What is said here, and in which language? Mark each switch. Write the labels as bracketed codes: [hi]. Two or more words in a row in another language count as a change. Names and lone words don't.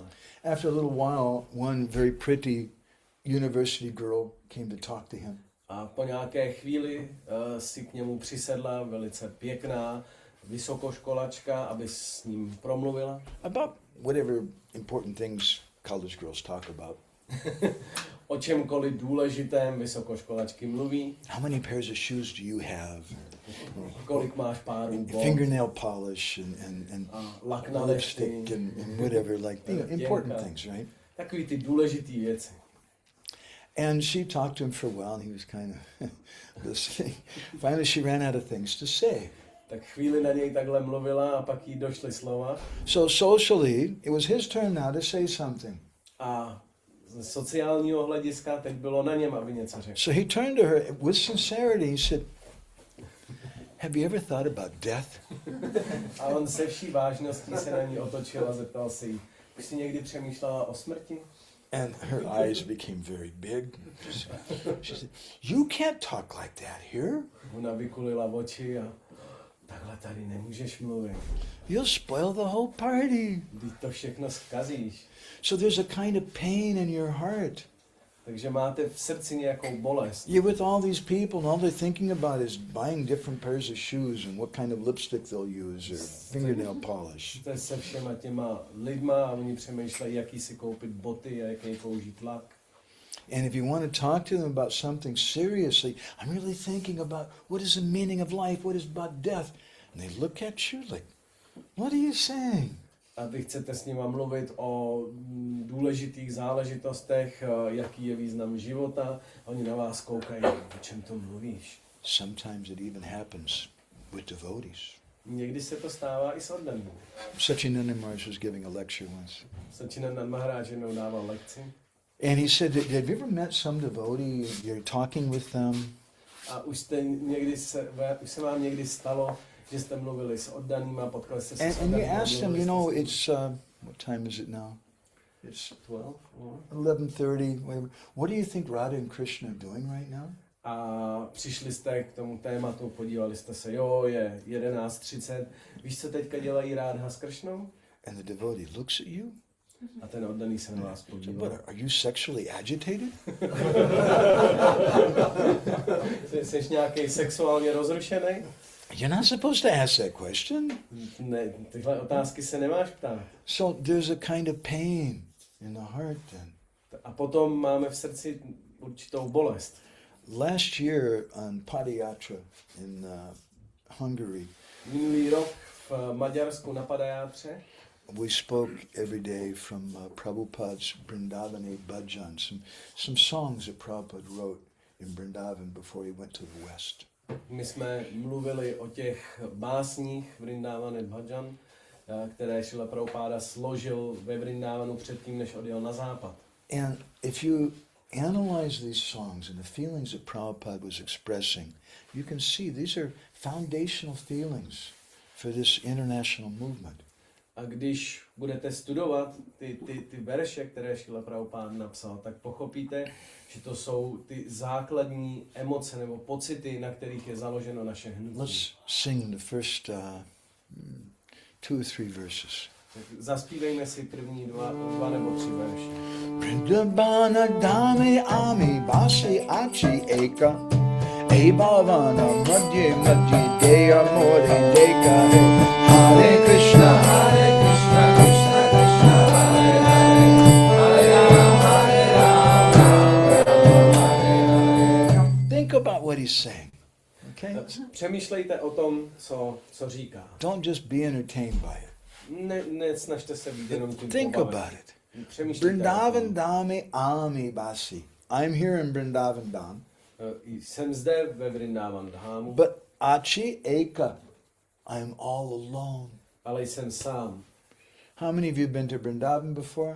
[en] After a little while, one very pretty university girl came to talk to him. [cs] A po nějaké chvíli si k němu přisedla velice pěkná vysokoškolačka, aby s ním promluvila. [en] About whatever important things college girls talk about. [cs] O čemkoliv důležitém vysokoškolačky mluví. [en] How many pairs of shoes do you have? [cs] Kolik máš párů bot. [en] Fingernail polish and [cs] lak na [en] lipstick and whatever, like important things, right? [cs] Takový ty důležitý věci. [en] And she talked to him for a while, and he was kind of listening. Finally, she ran out of things to say. [cs] Tak chvíli na něj takhle mluvila a pak jí došly slova. [en] So socially, it was his turn now to say something. [cs] A z sociálního hlediska teď bylo na něm, aby něco řekl. [en] So he turned to her with sincerity. He said, "Have you ever thought about death?" [cs] A on se vší vážností se na ní otočil a zeptal se jí, už jsi někdy přemýšlela o smrti? [en] And her eyes became very big. She said, "You can't talk like that here. [cs] Ona vykulila oči a takhle tady nemůžeš mluvit. [en] You'll spoil the whole party." [cs] Vždyť to všechno zkazíš. [en] So there's a kind of pain in your heart. [cs] Takže máte v srdci nějakou bolest. [en] You're with all these people, and all they're thinking about is buying different pairs of shoes and what kind of lipstick they'll use or fingernail polish. [cs] Jste se všema těma lidma a oni přemýšlejí, jaký si koupit boty a jaký použít lak. [en] And if you want to talk to them about something seriously, I'm really thinking about what is the meaning of life, what is about death. And they look at you like, what are you saying? [cs] A vy chcete s nima mluvit o důležitých záležitostech, jaký je význam života. Oni na vás koukají, o čem to mluvíš. [en] Sometimes it even happens with devotees. [cs] Někdy se to stává i s oddanými. [en] Sachinanda Maharaj was giving a lecture once. [cs] Sachinanda Maharaj jednou dával lekci. [en] And he said, have you ever met some devotee, you're talking with them, [cs] A už se vám někdy stalo, že jste mluvili s oddanými a potkali jste se s [en] and you [cs] oddanými. [en] ask them, you know, it's, what time is it now? It's 12. 11:30, whatever. What do you think Radha and Krishna are doing right now? [cs] A přišli jste k tomu tématu, podívali jste se, jo, je 11:30. Víš, co teďka dělají Rádha s Kršnou? [en] And the devotee looks at you. [cs] A ten oddaný se na vás [en] So, [cs] podíval. [en] what, are you sexually agitated? [cs] Jsi nějaký sexuálně rozrušený? [en] You're not supposed to ask that question. [cs] Ne, tyhle otázky se nemáš ptát. [en] So there's a kind of pain in the heart then. [cs] A potom máme v srdci určitou bolest. [en] Last year on Padayatra in Hungary, [cs] Minulý rok v Maďarsku na Padayátře [en] we spoke every day from Prabhupada's Vrindavani Bhajan, some songs that Prabhupada wrote in Vrindavan before he went to the West. [cs] my jsme mluvili o těch básních Vrindavani Bhajan, které Šrila Prabhupáda složil ve Vrindavanu předtím, než odjel na západ. [en] And if you analyze these songs and the feelings that Prabhupada was expressing, you can see these are foundational feelings for this international movement. [cs] A když budete studovat ty verše, které Šrila Prabhupáda napsal, tak pochopíte, že to jsou ty základní emoce nebo pocity, na kterých je založeno naše hnutí. [en] Let's sing the first 2 or 3 verses. [cs] Tak zaspívejme si první dva nebo 3 verše. [bn] বৃন্দাবন ধামি আমি বাসি আছি একা এ ভাবনা মধ্যে মধ্যে দেয় মোরে দেখা [sa] हरे कृष्ण हरे कृष्ण कृष्ण कृष्ण हरे हरे हरे राम हरे राम. [en] Think about what he's saying. Okay? [cs] Přemýšlejte o tom, co říká. [en] Don't just be entertained by it. [cs] Nesnažte se být jenom tím [en] Think [cs] pobaven. [en] about it. [cs] Přemýšlejte o [en] Vrindavan [cs] tom. [bn] ধামি আমি বাসি. [en] I'm here in Vrindavan Dham. [cs] Jsem zde ve Vrindavan Dhamu, [en] But [bn] আছি একা. [en] I'm all alone. [cs] ale jsem sám. [en] How many of you been to Vrindavan before?